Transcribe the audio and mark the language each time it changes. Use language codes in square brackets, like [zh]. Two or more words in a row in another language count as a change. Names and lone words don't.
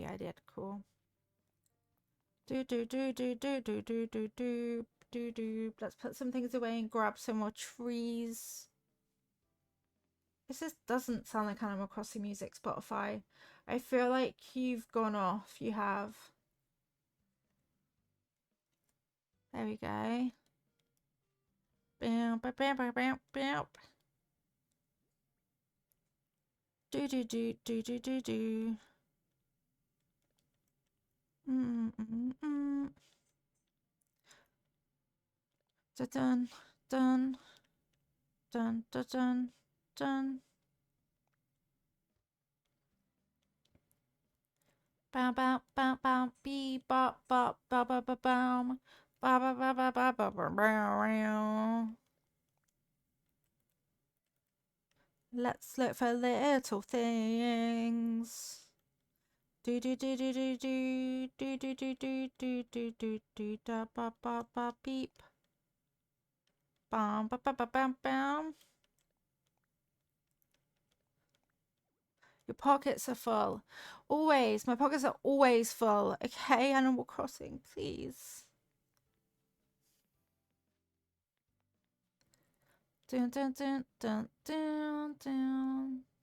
[en] I did. Cool. Do. Let's put some things away and grab some more trees. This just doesn't sound like Animal Crossing music, Spotify. I feel like you've gone off. You have. There we go. Bam, bam, bam, bam, bam, bam. Do. Dun, dun, dun, dun, dun, dun. Bow, bow, bow, bow, bee, bop, bop, bow, bow, bow, bow. Bow, bow, bow, bow, bow, bow, bow, bow. Let's look for little things. Do da ba ba ba beep. Bam ba ba ba bam bam. Your pockets are full. Always. My pockets are always full. Okay, Animal Crossing, please. Dun dun dun dun dun dun.